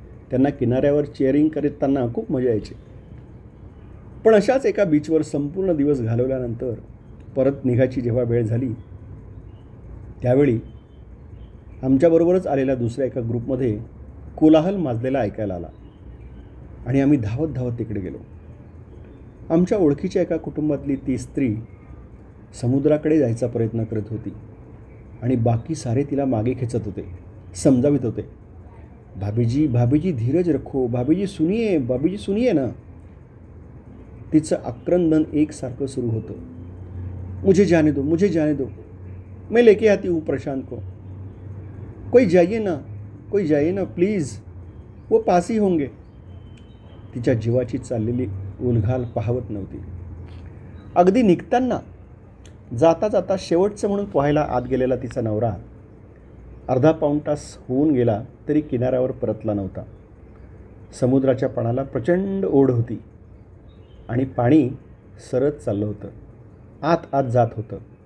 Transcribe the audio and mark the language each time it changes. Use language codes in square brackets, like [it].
[mr] त्यांना किनाऱ्यावर चेअरिंग करताना खूप मजा यायची. पण अशाच एका बीचवर संपूर्ण दिवस घालवल्यानंतर परत निघायची जेव्हा वेळ झाली त्यावेळी आमच्याबरोबरच आलेल्या दुसऱ्या एका ग्रुपमध्ये कोलाहल माजलेला ऐकायला आला आणि आम्ही धावत धावत तिकडे गेलो. आमच्या ओळखीच्या एका कुटुंबातली ती स्त्री समुद्राकडे जायचा प्रयत्न करत होती आणि बाकी सारे तिला मागे खेचत होते, समजावित होते. [hi] भाभीजी भाभीजी धीरज रखो, भाभीजी सुनिये ना. [mr] तिचं आक्रंदन एकसारखं सुरू होतं. [hi] मुझे जाने दो, मैं लेके आती हूँ प्रशांत को. कोई जाइए ना प्लीज़, वो पास ही होंगे. [mr] तिच्या जीवाची चाललेली उलघाल पाहवत नव्हती. अगदी निघताना जाता जाता शेवटचं म्हणून पोहायला आत गेलेला तिचा नवरा अर्धा पाऊण तास होऊन गेला तरी किनाऱ्यावर परतला नव्हता. समुद्राच्या पाण्याला प्रचंड ओढ होती आणि पाणी सरत चाललं होतं. आत जात होतं.